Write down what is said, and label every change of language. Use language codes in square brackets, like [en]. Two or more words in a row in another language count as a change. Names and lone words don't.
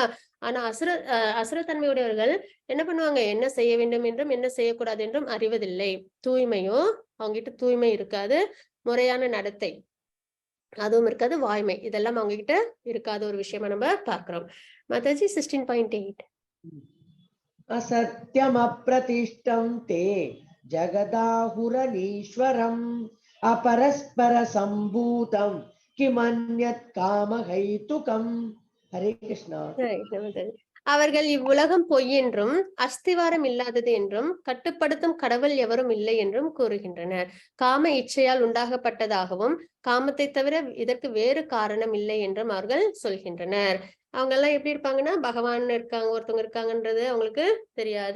[ta] ஆனா அசுரத்தன்மையுடையவர்கள் என்ன பண்ணுவாங்க, என்ன செய்ய வேண்டும் என்றும் என்ன செய்யக்கூடாது என்றும் அறிவதில்லை. தூய்மையோ அவங்ககிட்ட தூய்மை இருக்காது, முறையான நடத்தை அதுவும் இருக்காது, வாய்மை இதெல்லாம் அவங்க கிட்ட இருக்காத ஒரு விஷயமா நம்ம பார்க்கிறோம். மாதாஜி 16.8. [sa] असत्यम अप्रतिष्ठं ते जगदाहुरनीश्वरम् अपरस्पर संभूतं किमन्यत् कामहैतुकम्. हरे कृष्णा. [ta] அவர்கள் இவ்வுலகம் பொய் என்றும் அஸ்திவாரம் இல்லாதது என்றும் கட்டுப்படுத்தும் கடவுள் எவரும் இல்லை என்றும் கூறுகின்றனர். காம இச்சையால் உண்டாகப்பட்டதாகவும் காமத்தை தவிர இதற்கு வேறு காரணம் இல்லை என்றும் அவர்கள் சொல்கின்றனர். அவங்க எல்லாம் எப்படி இருப்பாங்கன்னா, பகவான் இருக்காங்க, ஒருத்தவங்க இருக்காங்கன்றது அவங்களுக்கு தெரியாது.